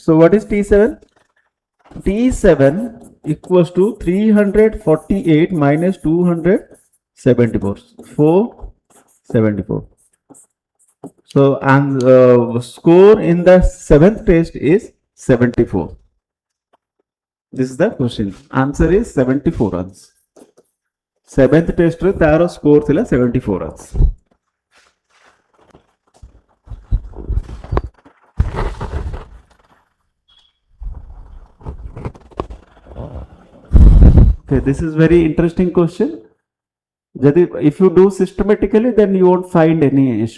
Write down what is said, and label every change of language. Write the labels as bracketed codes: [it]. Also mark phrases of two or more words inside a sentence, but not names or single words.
[en] So what is T7? T7 equals to 348 minus 274, 474. So and score in the 7th test is 74. This is the question. Answer is 74 runs. [or] 7th test ରେ ତାର ସ୍କୋର ଥିଲା 74 runs. [en] Okay, this is very interesting question. If you do systematically, then you won't find any issue.